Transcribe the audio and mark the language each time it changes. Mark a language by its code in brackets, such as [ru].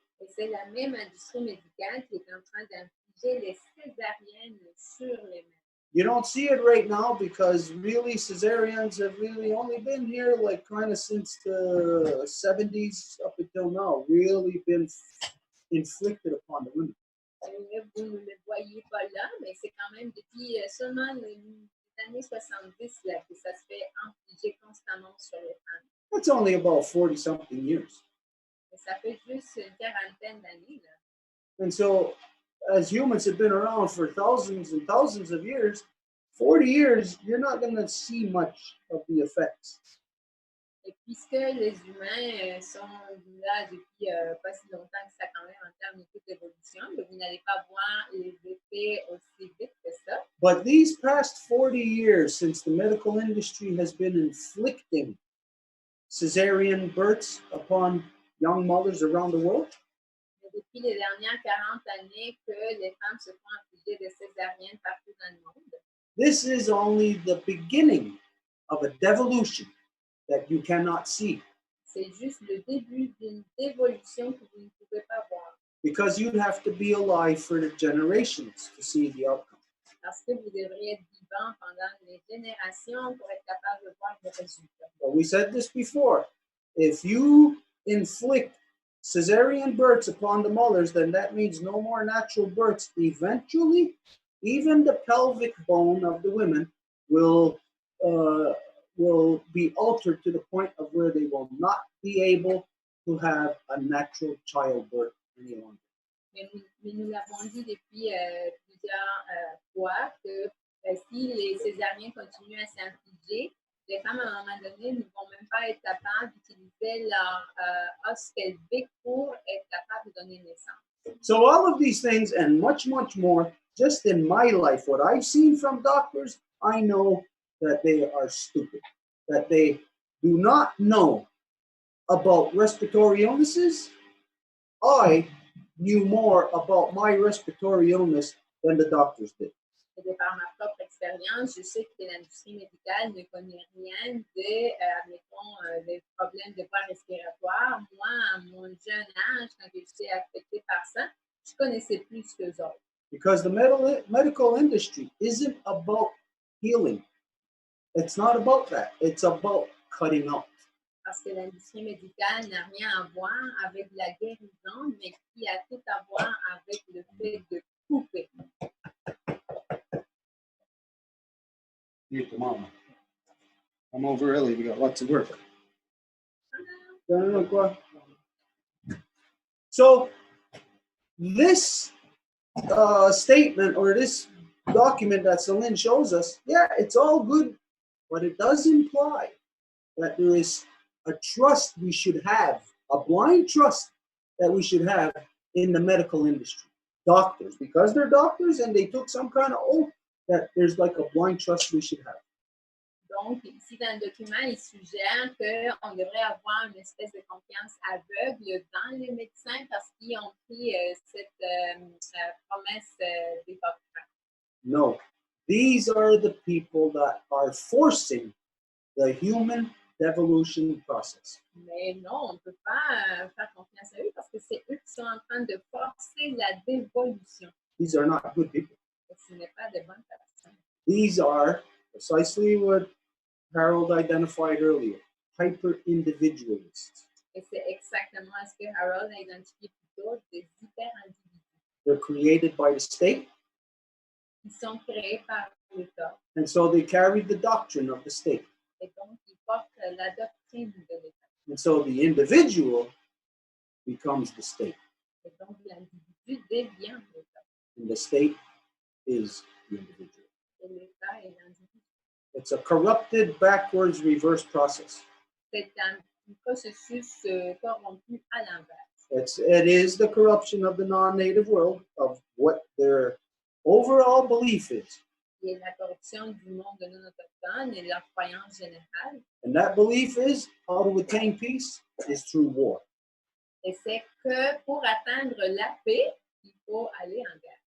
[fr] Et c'est la même industrie médicale qui est en train d'infliger les césariennes sur les mères. [en] You don't see it right now because really cesareans have really only been here like kind of since the 70s up until now, really been inflicted upon the women. [fr] Vous ne le voyez pas là, mais c'est quand même depuis seulement les années 70 là, que ça se fait infliger constamment sur les femmes. [en] That's only about 40-something years. [fr] Et ça fait juste une quarantaine d'années. [en] And so, as humans have been around for thousands and thousands of years, 40 years, you're not going to see much of the effects. [fr] Et puisque les humains sont là depuis pas si longtemps que ça quand même en termes d'évolution, vous n'allez pas voir les effets aussi vite que ça. [en] But these past 40 years, since the medical industry has been inflicting cesarean births upon young mothers around the world, [fr] depuis les dernières 40 années que les femmes se font infliger des césariennes partout dans le monde. [en] This is only the beginning of a devolution that you cannot see. [fr] C'est juste le début d'une évolution que vous ne pouvez pas voir. [en] Because you'd have to be alive for the generations to see the outcome. [fr] Parce que vous devriez être vivant pendant les générations pour être capable de voir les résultats. [en] Well, we said this before. If you inflict cesarean births upon the mothers, then that means no more natural births. Eventually, even the pelvic bone of the women will will be altered to the point of where they will not be able to have a natural childbirth any longer. [fr] Mais nous l'avons dit depuis plusieurs fois que si les césariens continuent à s'infliger, les femmes, à un moment donné, ne vont même pas être capables d'utiliser leur os pelvique pour être capables de donner naissance. [en] So all of these things and much, much more, just in my life, what I've seen from doctors, I know that they are stupid, that they do not know about respiratory illnesses. I knew more about my respiratory illness than the doctors did. [fr] Et de par ma propre expérience, je sais que l'industrie médicale ne connaît rien de, admettons, des problèmes de voies respiratoires. Moi, à mon jeune âge, quand j'étais affectée par ça, je connaissais plus qu'eux autres. [en] Because the medical industry isn't about healing. It's not about that. It's about cutting out. [fr] Parce que l'industrie médicale n'a rien à voir avec la guérison, mais qui a tout à voir avec le fait de couper. [en] Here, tomorrow. I'm over early. We got lots of work. So this statement or this document that Celine shows us, yeah, it's all good, but it does imply that there is a trust we should have, a blind trust that we should have in the medical industry. Doctors, because they're doctors and they took some kind of oath, that there's like a blind trust we should have. [fr] Donc, ici dans le document, il suggère qu'on devrait avoir une espèce de confiance aveugle dans les médecins parce qu'ils ont pris cette promesse d'Hippocrate. [en] No, these are the people that are forcing the human devolution process. [fr] Mais non, on ne peut pas faire confiance à eux parce que c'est eux qui sont en train de forcer la dévolution. [en] These are not good people. [fr] Ce n'est pas de bonnes personnes. [en] These are precisely what Harold identified earlier, hyper-individualists. [fr] Et c'est exactement ce que Harold a identifié plus tôt, des hyper-individus. [en] They're created by the state. [fr] Ils sont créés par l'État. [en] And so they carried the doctrine of the state. [fr] Et donc, ils portent la doctrine de l'État. [en] And so the individual becomes the state. [fr] Et donc, l'individu devient l'État. [en] And the state is the individual. [fr] Et l'État est l'individu. [en] It's a corrupted, backwards, reverse process. [fr] C'est un processus corrompu à l'inverse. [en] It is the corruption of the non-native world, of what their overall belief is. [fr] Et la corruption du monde non autochtone et leur croyance générale. [en] And that belief is how to attain peace is through war. [fr] Et c'est que pour atteindre la paix, il faut aller en guerre.